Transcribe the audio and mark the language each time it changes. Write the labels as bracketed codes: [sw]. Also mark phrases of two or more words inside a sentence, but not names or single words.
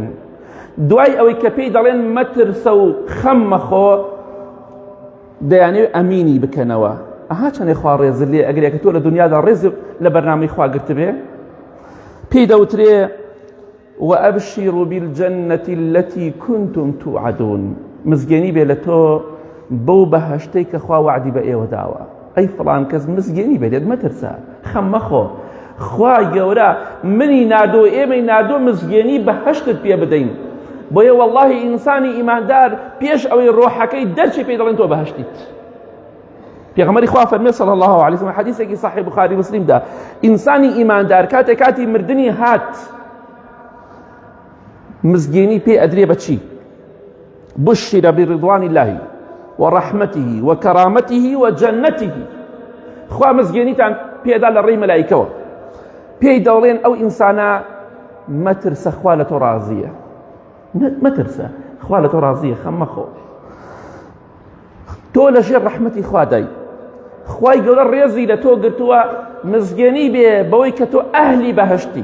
[ckb] دوای ئەوەی کە پێی دەڵێن مەترسە و خەم مەخۆ، دەیانەوێت ئەمینی بکەنەوە. ئەها چەندێ خوا ڕێزت لێ ئەگەر کە تۆ لە دنیادا ڕێز لە بەرنامەی خوا گرت بێ. پێی دەوترێ [ar] وەئەبشیروا بالجەنەة التي كنتم توعدون، [ckb] مزگەنی بێ لە تۆ بەو بەهەشتەی کە خوا وعدی بە ئێوە داوە. ئەی فڵان کەس مزگەنی بێت مەترسە، خەم مەخۆ، خوا گەورە منی نادۆ ئێمەی نادۆ مزگەنی بەهەشتت پێ بدەین. بۆیە وەڵڵاهی ئینسانی ئیماندار پێش ئەوەی ڕۆحەکەی دەرچی پێی دەڵێن تۆ بەهەشتیت. پێغەمبەری خوا فەرمێ [ar] صلی الله عليه وسلم [ckb] حەدیثێکی صحیح بخاری مسلمدا، ئینسانی ئیماندار کاتی مردنی هات مزگەنی پێ ئەدرێ بەچی؟ [ar] بشر برضوان الله ورحمته وكرامته وجنته. [ckb] خوا مزگەنیتان پێدا لە ڕێی مەلایکەوە، پێی دەڵێن ئەو ئینسانە مەترسە خوا لە تۆ ڕازیە، مەترسە خوا لە تۆ ڕازیە، خەم مەخۆ، تۆ لە ژێر ڕەحمەتی خوا دای. خوای گەورە ڕێزی لە تۆ گرتووە مزگەنی بێ بەوەی کە تۆ ئەهلی بەهەشتی.